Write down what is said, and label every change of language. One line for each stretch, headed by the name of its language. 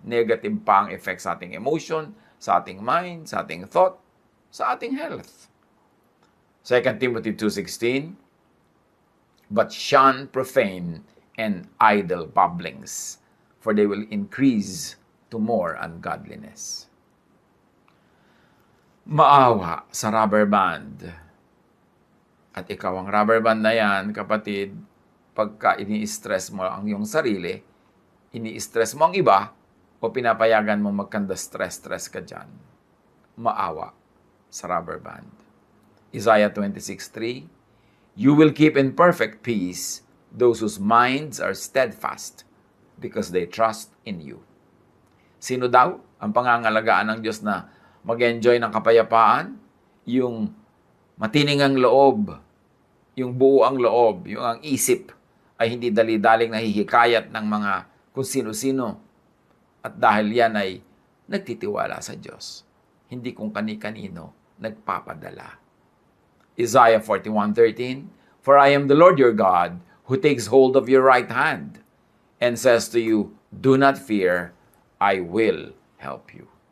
Filipino: Negative pa ang effect sa ating emotion, sa ating mind, sa ating thought, sa ating health.
English: 2 Timothy 2:16, but shun profane and idle babblings, for they will increase to more ungodliness.
Filipino: Maawa sa rubber band. At ikaw ang rubber band na yan, kapatid, pagka ini-stress mo ang iyong sarili, ini-stress mo ang iba, o pinapayagan mo magkanda-stress ka dyan. Maawa sa rubber band.
English: Isaiah 26:3, you will keep in perfect peace those whose minds are steadfast because they trust in you.
Filipino: Sino daw ang pangangalagaan ng Diyos na mag-enjoy ng kapayapaan? Yung matining ang loob, yung buo ang loob, yung ang isip ay hindi dali-daling nahihikayat ng mga kung sino-sino. At dahil yan ay nagtitiwala sa Diyos. Hindi kung kani-kanino nagpapadala.
English: Isaiah 41:13, for I am the Lord your God, who takes hold of your right hand, and says to you, do not fear, I will help you.